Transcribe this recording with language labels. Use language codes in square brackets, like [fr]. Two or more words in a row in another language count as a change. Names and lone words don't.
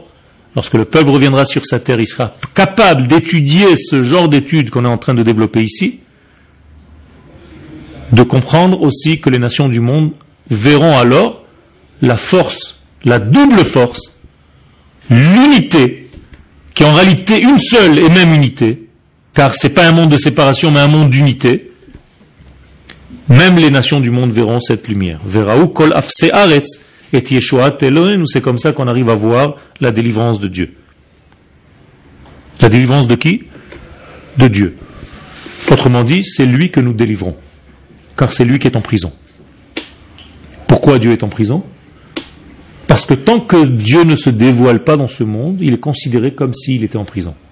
[fr] Lorsque le peuple reviendra sur sa terre, il sera capable d'étudier ce genre d'études qu'on est en train de développer ici, de comprendre aussi que les nations du monde verront alors la force, la double force, l'unité, qui est en réalité une seule et même unité, car ce n'est pas un monde de séparation, mais un monde d'unité. Même les nations du monde verront cette lumière. [he] וראו כל אפסי ארץ את ישועת אלוהינו, [fr] c'est comme ça qu'on arrive à voir la délivrance de Dieu. La délivrance de qui? De Dieu. Autrement dit, c'est lui que nous délivrons, car c'est lui qui est en prison. Pourquoi Dieu est en prison? Parce que tant que Dieu ne se dévoile pas dans ce monde, il est considéré comme s'il était en prison.